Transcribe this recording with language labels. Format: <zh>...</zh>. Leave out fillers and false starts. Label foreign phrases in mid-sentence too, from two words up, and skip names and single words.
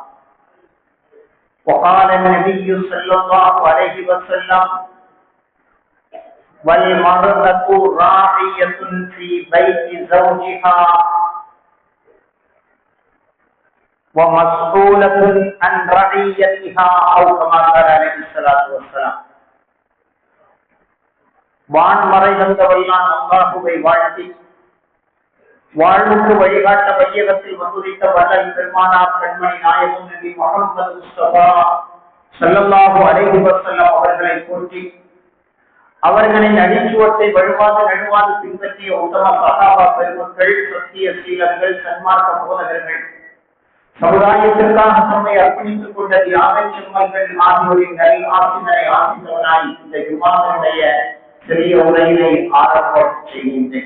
<ar>وقال النبي صلى الله عليه وسلم: والمرأة راعية في بيت زوجها ومسؤولة عن رعيتها، أو كما قال عليه الصلاة والسلام.</ar> <ta>வான்மறை வந்தவெல்லாம் அல்லாஹுவை வாழ்த்தி வாழ்வுக்கு வழிகாட்ட வையகத்தில் வந்துதித்த வல்லல் பெருமானார் கண்மணி நாயகம் நபி முஹம்மது முஸ்தபா</ta> <ar>صلى الله عليه وسلم</ar> <ta>அவர்களை போற்றி அவர்களின் அடிச்சுவட்டை வழுவாது நழுவாது பின்பற்றிய உத்தம சஹாபா பெருமக்கள், சத்திய சீலர்கள், சன்மார்க்க போதகர்கள், சமுதாயத்திற்காக தம்மை அர்ப்பணித்துக் கொண்ட தியாக செம்மல்கள் ஆகியோரின் நல் ஆசினரை ஆசித்தவனாய் இந்த ஜும்ஆவுடைய சிறிய உரையினை ஆரம்பம் செய்கின்றேன்.</ta>